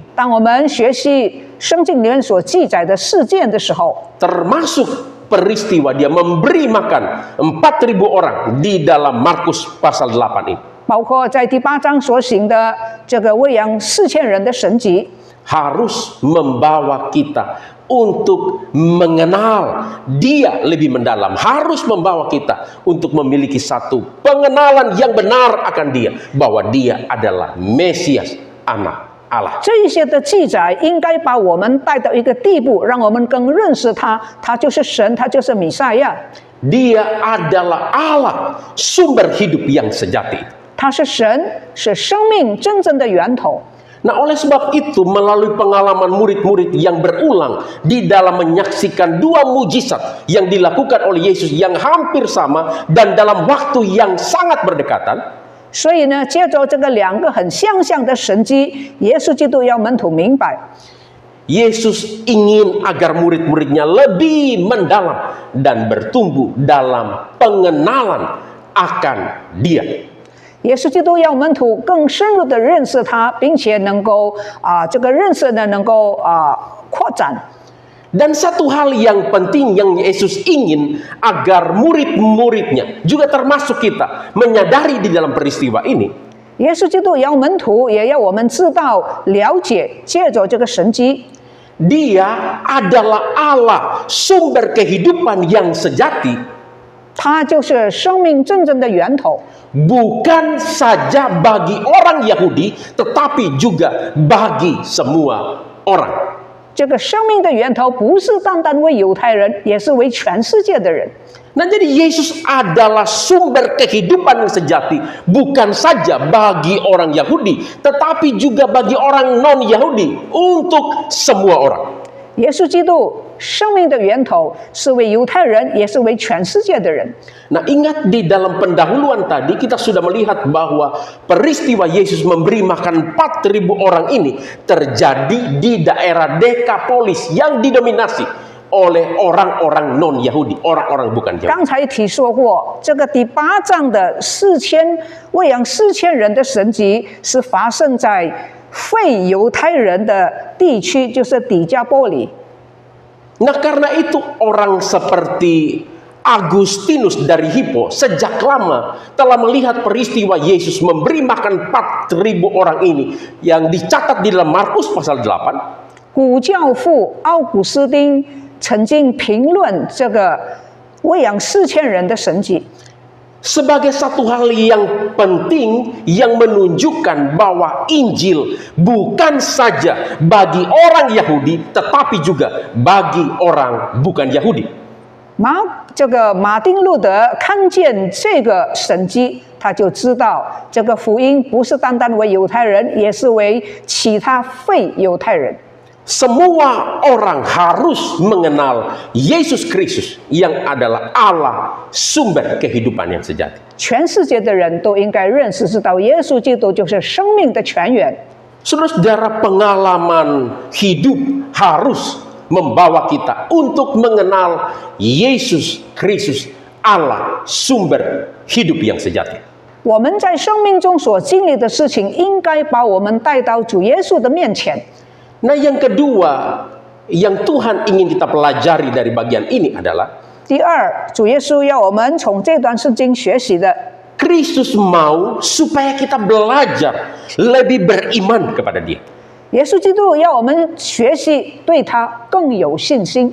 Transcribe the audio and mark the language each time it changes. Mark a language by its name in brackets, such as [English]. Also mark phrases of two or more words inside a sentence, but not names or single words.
[Chinese] 当我们学习圣经里面所记载的事件的时候， [Indonesian] termasuk peristiwa dia memberi makan 4.000 orang di dalam Markus pasal 8 ini, [Chinese] 包括在第8章所行的这个喂养4000人的神迹， [Indonesian] harus membawa kita untuk mengenal Dia lebih mendalam, harus membawa kita untuk memiliki satu pengenalan yang benar akan Dia, bahwa Dia adalah Mesias, anak Allah. [Chinese] 这一些的记载应该把我们带到一个地步，让我们更认识他，他就是神，他就是弥赛亚， [Indonesian] Dia adalah Allah, sumber hidup yang sejati. [Chinese] 他是神，是生命真正的源头。 [Indonesian] Nah, oleh sebab itu, melalui pengalaman murid-murid yang berulang di dalam menyaksikan 2 mujizat yang dilakukan oleh Yesus yang hampir sama dan dalam waktu yang sangat berdekatan, [Chinese] 所以呢，接着这个2个很相像的神迹，耶稣基督要门徒明白， [Indonesian] Yesus ingin agar murid-muridnya lebih mendalam dan bertumbuh dalam pengenalan akan Dia. [Chinese] 耶稣基督要门徒更深入的认识他，并且能够这个认识呢能够扩展。 [Indonesian] Dan satu hal yang penting yang Yesus ingin agar murid-muridnya, juga termasuk kita, menyadari di dalam peristiwa ini, [Chinese] 耶稣基督要门徒，也要我们知道、了解，借着这个神迹， [Indonesian] Dia adalah Allah, sumber kehidupan yang sejati, [Chinese] 他就是生命真正的源头， [Indonesian] bukan saja bagi orang Yahudi, tetapi juga bagi semua orang. [Chinese] 这个生命的源头不是单单为犹太人，也是为全世界的人。 [Indonesian] Nah, jadi Yesus adalah sumber kehidupan yang sejati, bukan saja bagi orang Yahudi, tetapi juga bagi orang non-Yahudi, untuk semua orang. [Chinese] 耶稣基督生命的源头是为犹太人，也是为全世界的人。 [Indonesian] Nah, ingat di dalam pendahuluan tadi kita sudah melihat bahwa peristiwa Yesus memberi makan 4.000 orang ini terjadi di daerah Dekapolis yang didominasi oleh orang-orang non-Yahudi, orang-orang bukan Yahudi. [Chinese] 刚才提说过，这个第8章的喂养4000人的神迹是发生在非犹太人的地区，就是底加波里。 [Indonesian] Nah, karena itu orang seperti Agustinus dari Hippo sejak lama telah melihat peristiwa Yesus memberi makan 4.000 orang ini yang dicatat di dalam Markus pasal 8. [Chinese] 古教父奥古斯丁曾经评论这个喂养4000人的神迹， [Indonesian] sebagai satu hal yang penting yang menunjukkan bahwa Injil bukan saja bagi orang Yahudi tetapi juga bagi orang bukan Yahudi. [Chinese] 这个马丁路德看见这个神迹，他就知道这个福音不是单单为犹太人，也是为其他非犹太人。 [Indonesian] Semua orang harus mengenal Yesus Kristus yang adalah Allah, sumber kehidupan yang sejati. [Chinese] 全世界的人都应该认识知道，耶稣基督就是生命的泉源。 [Indonesian] Saudara-saudara, pengalaman hidup harus membawa kita untuk mengenal Yesus Kristus, Allah, sumber hidup yang sejati. [Chinese] 我们在生命中所经历的事情，应该把我们带到主耶稣的面前。 [Indonesian] Nah, yang kedua yang Tuhan ingin kita pelajari dari bagian ini adalah [Chinese] 第二，主耶稣要我们从这段圣经学习的， [Indonesian] Kristus mau supaya kita belajar lebih beriman kepada Dia. [Chinese] 耶稣基督要我们学习对他更有信心。